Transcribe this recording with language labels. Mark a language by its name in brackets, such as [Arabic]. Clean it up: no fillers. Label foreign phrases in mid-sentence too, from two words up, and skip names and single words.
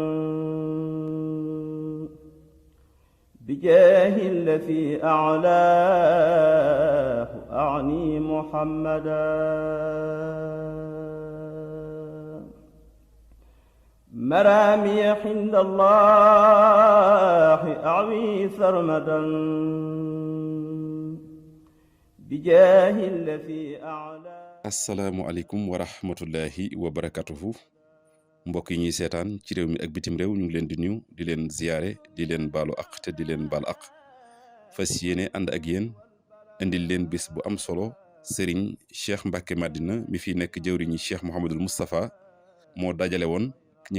[Arabic] بجاه الذي أعلاه أعني محمدا مرامي عند الله أعوي سرمدا بجاه الذي أعلاه. السلام عليكم و رحمة الله و بركاته [Wolof] mbokk yi ñuy seetaan ci réew mi ak bitim réew ñu ngi leen di nuyu di leen ziyaare di leen baalu aq te di leen baal aq fas yéene ànd ak yéen indil leen bis bu am solo Serigne Cheikh Mbacké Madina mi fi nekk jëwriñi Cheikh Mouhamadul Moustapha moo dajale woon ñi